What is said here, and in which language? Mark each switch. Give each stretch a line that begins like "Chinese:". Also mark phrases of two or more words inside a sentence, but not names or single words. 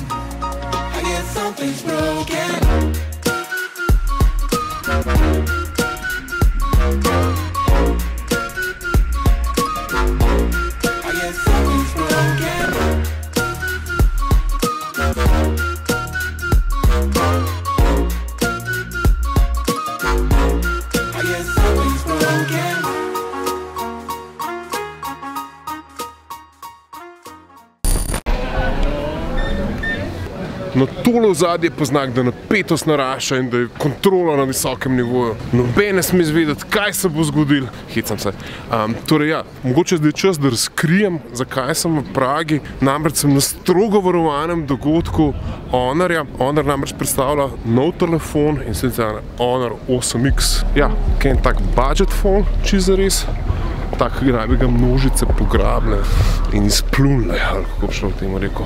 English: I guess something's broken. I guess something's broken. I guess something's broken.
Slovenian: Na tole ozadje pa znak, da napetost narašča in da je kontrola na visokem nivoju. Noben ne sme izvedeti, kaj se bo zgodilo. Hecam se. Torej ja, mogoče zdaj je čas, da razkrijem, zakaj sem v Pragi. Namreč sem na strogo varovanem dogodku Honorja. Honor namreč predstavlja nov telefon in sicer Honor 8X. Ja, kaj je tak
English: budget phone,
Slovenian: čisto zares. Tak, ki naj bi ga množice pograbile in izplunile, ali kako bi šlo v temu rekel.